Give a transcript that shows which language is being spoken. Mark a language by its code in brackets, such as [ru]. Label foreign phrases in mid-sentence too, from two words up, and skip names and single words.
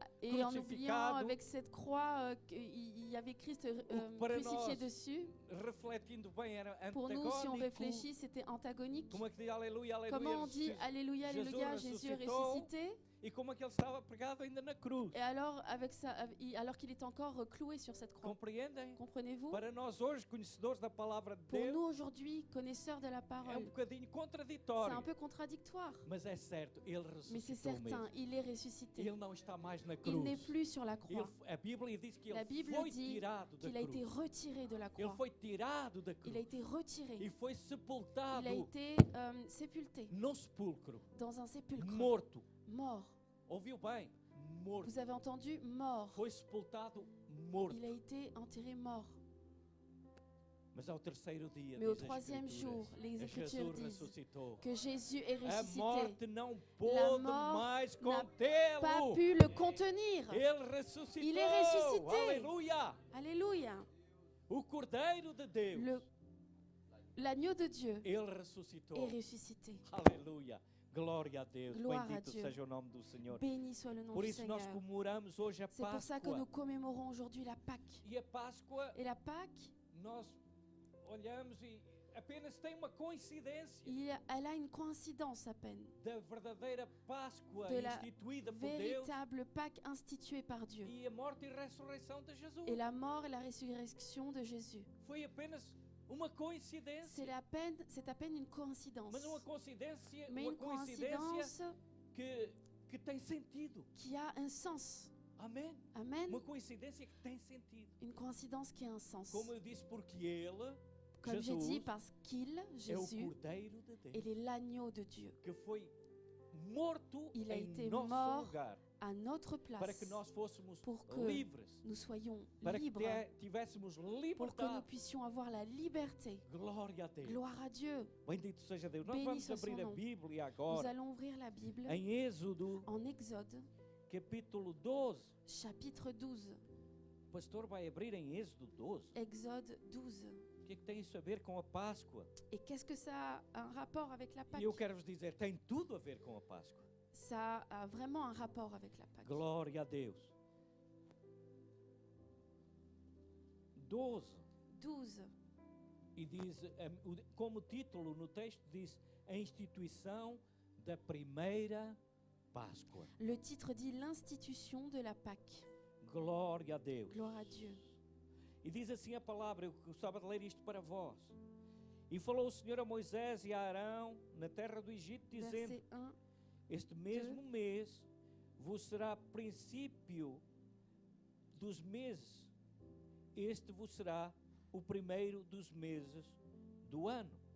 [fr] et en oubliant [pt] crucificado, [fr] avec cette croix qu'il y avait Christ [pt] para [fr] crucifié [pt] nós, [fr] dessus. [pt] refletindo bem, era [fr] Pour nous, si on [pt] antagónico. [fr] réfléchit, c'était antagonique. [pt] Como é que diz aleluia, aleluia? [fr] Comment on dit Jesus- Alléluia, Jesus Alléluia, Jésus est [pt] ressuscitou. [fr] ressuscité. [pt] E como é que ele estava pregado ainda na cruz. [fr] Et alors, alors qu'il est encore cloué sur cette croix. [pt] Compreendem? [fr] Comprenez-vous? [pt] Para nós hoje, conhecedores da palavra de [fr] Pour nous [pt] Deus, [fr] aujourd'hui, connaisseurs de la [pt] é [fr] parole, [pt] bocadinho [fr] c'est un [pt] contraditório. [fr] peu contradictoire. [pt] Mas é certo, ele [fr] Mais c'est [pt] ressuscitou [fr] certain, [pt] mesmo. [fr] il est ressuscité. [pt] Ele não está mais na [fr] Il n'est [pt] cruz. [fr] plus sur la croix. [pt] A Bíblia diz que [fr] La [pt] ele [fr] Bible [pt] foi [fr] dit [pt] tirado da [fr] qu'il a été [pt] cruz. [fr] retiré de la [pt] Ele [fr] croix. [pt] foi tirado da [fr] Il a [pt] cruz. [fr] été retiré. [pt] E foi sepultado [fr] Il a été sépulté [pt] no sepulcro. [fr] dans un sépulcre. [pt] Morto. [fr] Mort. [pt] Ouviu bem? Morto. [fr] Vous avez entendu? Mort. [pt] Foi sepultado morto. [fr] Il a été enterré mort. [pt] Mas ao terceiro dia, [fr] Mais au [pt] diz as [fr] troisième [pt] Escrituras, [fr] jour, les Écritures [pt] Jesus [fr] disent [pt] ressuscitou. [fr] que Jésus est [pt] A [fr] ressuscité. [pt] morte não pôde [fr] mort [pt] mais [fr] Pas [pt] contê-lo. [fr] pu le contenir. [pt] Ele ressuscitou. [fr] Il est ressuscité. [pt] Aleluia. [fr] Alléluia. [pt] O Cordeiro de Deus. [fr] L'agneau de Dieu [pt] Ele ressuscitou. [fr] est ressuscité. [pt] Aleluia. Glória a Deus. Glória a Bendito [fr] Dieu. [pt] seja o nome do Senhor. [fr] Béni soit le nom [pt] Por [fr] du [pt] isso nós [fr] Seigneur. [pt] comemoramos hoje a [fr] C'est pour ça que nous [pt] Páscoa. [fr] commémorons aujourd'hui la Pâque. [pt] E a Páscoa, [fr] Et la Pâque, [pt] nós olhamos e apenas tem uma coincidência [fr] elle a une coïncidence à peine. [pt] da verdadeira Páscoa [fr] De la [pt] instituída por Deus [fr] Véritable Pâque instituée par Dieu. [pt] e a morte e ressurreição de Jesus. [fr] Et la mort et la résurrection de Jésus. [pt] Foi apenas uma coincidência. [fr] C'est à peine une coïncidence. [pt] Mas uma coincidência, [fr] Mais [pt] uma [fr] une [pt] coincidência [fr] coïncidence [pt] que tem sentido. [fr] qui a un sens. [pt] Amém? [fr] Amen. [pt] Uma coincidência que tem sentido. [fr] Une coïncidence qui a un sens. [pt] Como eu disse, porque ele, [fr] Comme j'ai [pt] Jesus [fr] dit, parce qu'il, [pt] é o [fr] Jésus, [pt] Cordeiro de Deus [fr] il est l'agneau de Dieu. [pt] que foi morto [fr] Il a [pt] em [fr] été [pt] nosso [fr] mort [pt] lugar [fr] À notre [pt] para que [fr] place, [pt] nós fôssemos [fr] pour que [pt] livres, [fr] nous soyons [pt] para que [fr] libres, [pt] tivéssemos [fr] pour que nous [pt] liberdade. [fr] puissions avoir la liberté. [pt] Glória a Deus. [fr] Gloire à Dieu. [pt] Bendito seja Deus. Nós [fr] Béni [pt] vamos [fr] soit son [pt] abrir a [fr] nom. [pt] Bíblia [fr] Nous [pt] agora [fr] allons ouvrir la Bible [pt] em Êxodo, [fr] en Exode, [pt] capítulo 12. [fr] chapitre 12. [pt] O pastor vai abrir em Êxodo 12. [fr] Exode 12. [pt] O que é que tem isso a ver com a Páscoa? [fr] Et qu'est-ce que ça a un rapport avec la Pâque? [pt] E eu quero vos dizer, tem tudo a ver com a Páscoa. [fr] Ça a vraiment un rapport avec la Pâque. [pt] Glória a Deus. 12. [fr] 12. [pt] E diz, como título no texto diz, a instituição da primeira Páscoa. [fr] Le titre dit l'institution de la Pâque. [pt] Glória a Deus. [fr] Gloire à Dieu. [pt] E diz assim a palavra, eu gostava de ler isto para vós. E falou o Senhor a Moisés e a Arão na terra do Egito, dizendo: [fr] Verset 1. [pt] este mesmo mês vos será princípio dos meses. Este vos será o primeiro dos meses do ano.